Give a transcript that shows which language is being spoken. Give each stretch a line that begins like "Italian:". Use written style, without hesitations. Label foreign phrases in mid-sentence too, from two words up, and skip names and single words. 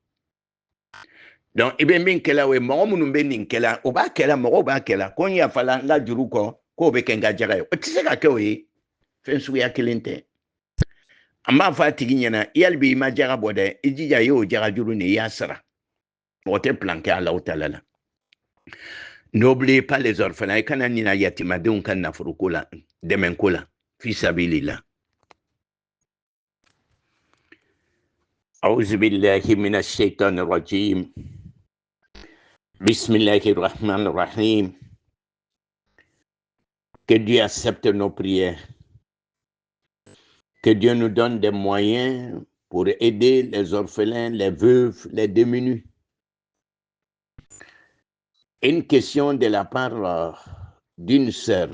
Bambara: Donc, i bɛ min kɛla o ye mɔgɔ minnu bɛ nin kɛla o b'a kɛla mɔgɔw b'a kɛla ko n yafala n ka juru kɔ k'o bɛ kɛ n ka jaga ye o tɛ se ka kɛ o ye fɛn suguya kelen tɛ an b'a fɔ a tigi ɲɛna yali bi i ma jaga bɔ dɛ i jija i y'o jaga juru nin i y'a sara mɔgɔ tɛ plan kɛ Alahu Taala la.
French: N'oubliez pas les orphelins
Bambara: i kana ɲina yatimadenw ka nafoloko la dɛmɛko la
Arabic: في سبيل الله. أعوذ بالله من الشيطان الرجيم. بسم الله الرحمن الرحيم.
French: Que Dieu accepte nos prières. Que Dieu nous donne des moyens pour aider les orphelins, les veuves, les démunis. Une question de la part d'une sœur.